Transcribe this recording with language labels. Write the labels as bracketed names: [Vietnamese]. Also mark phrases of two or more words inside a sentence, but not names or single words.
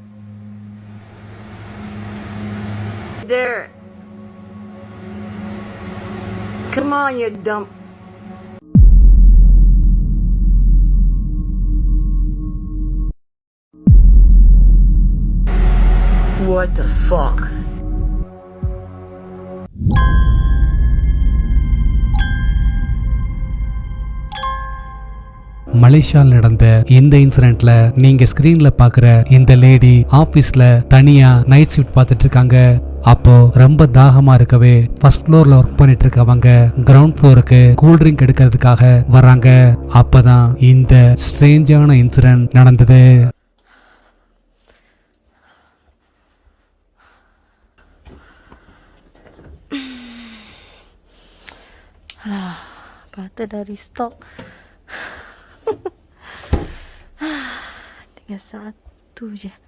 [English] Derek. Come on, you dumb. What the fuck? [Tamil] மலேசியால நடந்த இந்த இன்சிடென்ட்ல நீங்க ஸ்கிரீன்ல பாக்குற இந்த [English] lady office [Tamil] தனியா [English] night shift [Tamil] பார்த்துட்டு இருக்காங்க. அப்போ ரொம்ப தாகமா இருக்கவே [English] first floor [Tamil] ஒர்க் பண்ணிட்டு இருக்கவங்க [English] ground floor cool drink [Tamil] எடுக்கிறதுக்காக வர்றாங்க. அப்பதான் இந்த [English] strange incident [Tamil] நடந்தது. [Malay] Kata dari stok. Tinggal satu je.